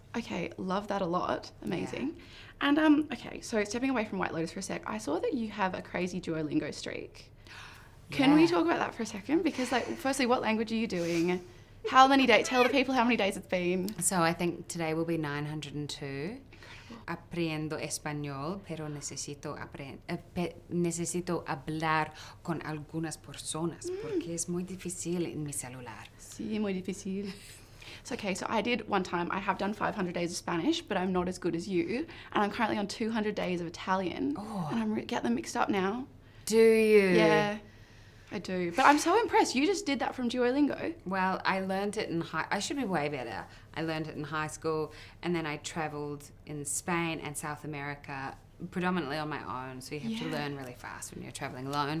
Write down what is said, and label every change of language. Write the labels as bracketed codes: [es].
[en] Okay, love that a lot. Amazing. Yeah. And okay, so stepping away from White Lotus for a sec, I saw that you have a crazy Duolingo streak. Can we talk about that for a second? Because, like, firstly, what language are you doing? How many days? Tell the people how many days it's been. So I think today will be 902. [es] Aprendo español, pero necesito hablar con algunas personas porque es muy difícil en mi celular. Sí, muy difícil. [en] So, okay, so I did one time, I have done 500 days of Spanish, but I'm not as good as you. And I'm currently on 200 days of Italian. Oh. And I'm getting them mixed up now. Do you? Yeah, I do. But I'm so impressed. You just did that from Duolingo. Well, I learned it in I should be way better. I learned it in high school, and then I travelled in Spain and South America predominantly on my own, so you have to learn really fast when you're traveling alone.